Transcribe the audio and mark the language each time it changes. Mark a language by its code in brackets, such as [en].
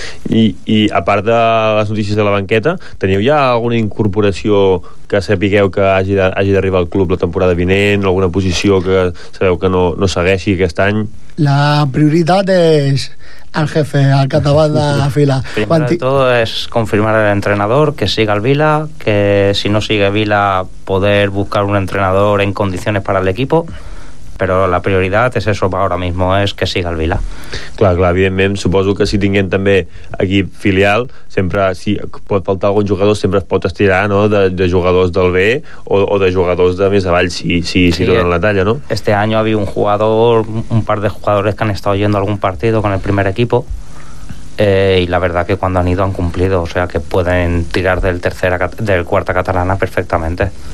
[ca] I a part de les notícies de la banqueta, teniu ja alguna incorporació que sapigueu que hagi d'arribar al club la temporada vinent, alguna posició que sabeu que no segueixi aquest any? La prioritat és el jefe, el catabal de la fila. [es] Primero de todo es confirmar el entrenador, que siga el Vila, que si no sigue Vila, poder buscar un entrenador en condiciones para el equipo. [ca] Però la prioritat és això ara mateix, és que siga el Vila. Clar, evidentment, suposo que si tinguem també equip filial, sempre, si pot faltar algun jugador, sempre es pot estirar, no?, de jugadors del B o de jugadors de més avall, si donen la talla, no? Este any hi havia un par de jugadors que han estat [es] yendo a algun partit con el primer equip, y la verdad que cuando han ido han cumplido, o sea que pueden tirar del cuarta catalana perfectamente.